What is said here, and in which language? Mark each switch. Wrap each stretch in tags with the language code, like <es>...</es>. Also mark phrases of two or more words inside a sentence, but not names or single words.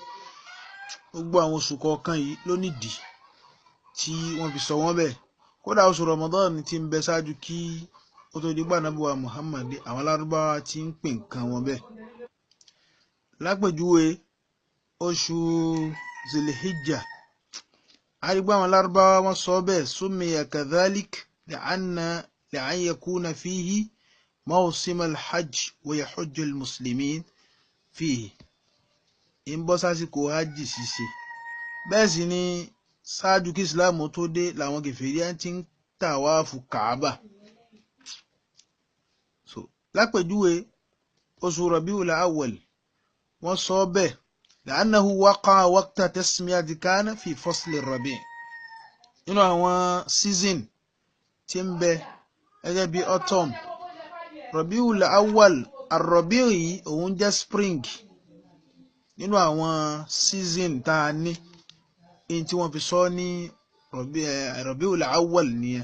<yo>Gbogbo àwọn oṣù kọ̀ọ̀kan yìí ló nídìí tí wọ́n fi sọ wọ́n bẹ́ẹ̀. Kódà oṣù Ramadan ti ń bẹ ṣáájú kí ó tó di pé Ànábì wa Muhammad, àwọn Lárúbáwá ti ń pè nǹkan wọn bẹ́ẹ̀. Lápèjúwe oṣù Zilhijjah, a rí pé àwọn Lárúbáwá wọ́n sọ bẹ́ẹ̀,</yo> <ar>سمي كذلك لأن يكون فيه موسم الحج ويحج المسلمين فيه.</ar> <yo>ń bọ́ sásìkò hajj ṣíṣe. Bẹ́ẹ̀ sì ni ṣáájú kí Islam tó dé làwọn kèfèrí ti ń tàwáàfù Kaaba. So lápèjúwe oṣù Rabiul Awwal wọ́n sọ bẹ́ẹ̀</yo> <ar>لأنه وقع وقت تسميته كان في فصل ربيع'.</ar> <yo>Nínú àwọn season tí ń bẹ gẹ́gẹ́ bí autumn, Rabiul Awwal ar-Rabi' yìí òun jẹ́ spring nínú àwọn season tá a ní in tí wọ́n fi sọ ní Rabiul Awwal nìyẹn.</yo>